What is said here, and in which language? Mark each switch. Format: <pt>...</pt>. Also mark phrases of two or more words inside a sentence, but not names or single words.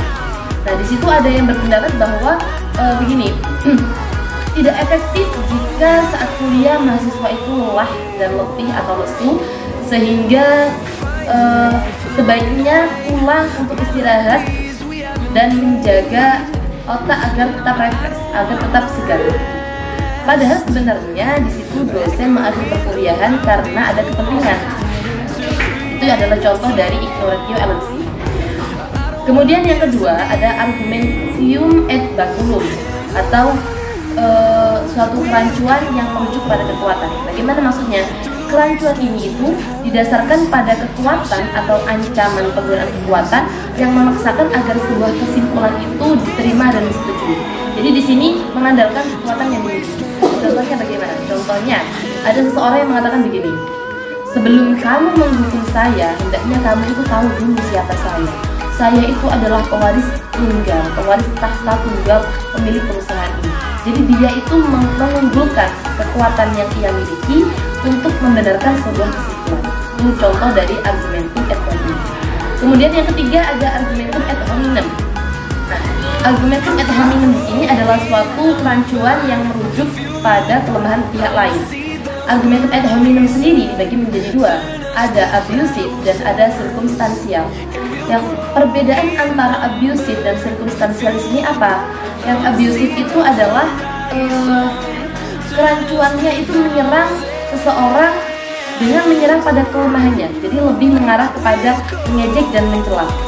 <id>Nah, di situ ada yang berpendapat bahwa begini, tidak efektif jika saat kuliah mahasiswa itu lelah dan letih atau lesu, sehingga sebaiknya pulang untuk istirahat dan menjaga otak agar tetap refresh, agar tetap segar. Padahal sebenarnya di situ dosen mengakhiri perkuliahan karena ada kepentingan. Itu adalah contoh dari</id> <la>ignoratio elenchi.</la> <id>Kemudian yang kedua ada</id> <la>argumentium et baculum</la> <id>atau suatu kerancuan yang merujuk pada kekuatan. Bagaimana maksudnya? Kerancuan ini itu didasarkan pada kekuatan atau ancaman penggunaan kekuatan yang memaksakan agar sebuah kesimpulan itu diterima dan disetujui. Jadi di sini mengandalkan kekuatan yang dimiliki. Contohnya bagaimana? Contohnya ada seseorang yang mengatakan begini, sebelum kamu menghukum saya, hendaknya kamu itu tahu dulu siapa saya. Saya itu adalah pewaris tunggal, pewaris tahta tunggal pemilik perusahaan ini. Jadi dia itu mengunggulkan kekuatan yang ia miliki untuk membenarkan sebuah kesimpulan. Ini contoh dari</id> <la>argumentum et hominem.</la> <id>Kemudian yang ketiga ada</id> <la>argumentum et hominem.</la> <id>Nah,</id> <la>argumentum et hominem</la> <id>di sini adalah suatu kerancuan yang merujuk pada kelemahan pihak lain.</id> <la>Argumentum et hominem</la> <id>sendiri dibagi menjadi dua, ada abusive dan ada circumstantial. Yang perbedaan antara abusive dan circumstantial di sini apa? Yang abusive itu adalah kerancuannya itu menyerang seseorang dengan menyerang pada kelemahannya, jadi lebih mengarah kepada mengejek dan mencela.</id>